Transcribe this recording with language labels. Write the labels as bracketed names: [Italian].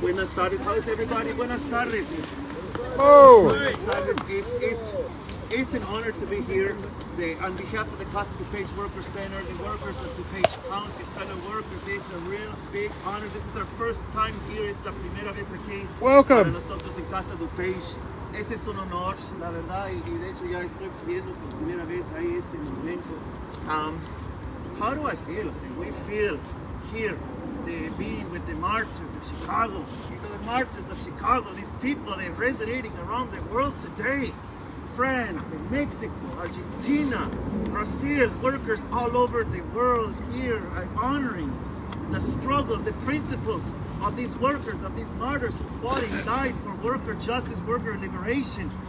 [Spanish] Buenas tardes, [English] how is everybody? [Spanish] Buenas tardes. Oh! Buenas tardes. [English] It's an honor to be here. On behalf of the Casas DuPage Workers Center, the workers of DuPage County, fellow workers, it's a real big honor. This is our first time here. [Spanish] Es la primera vez aquí. [English] Welcome. [Spanish] Para nosotros en Casa DuPage. Ese es un honor, la verdad, y de hecho ya estoy viendo por primera vez ahí este momento. [English] How do I feel? [Spanish] O sea, [English] we feel here, being with the Martyrs of Chicago. You know, the Martyrs of Chicago, these people, they're resonating around the world today. France, Mexico, Argentina, Brazil, workers all over the world here are honoring the struggle, the principles of these workers, of these martyrs who fought and died for worker justice, worker liberation.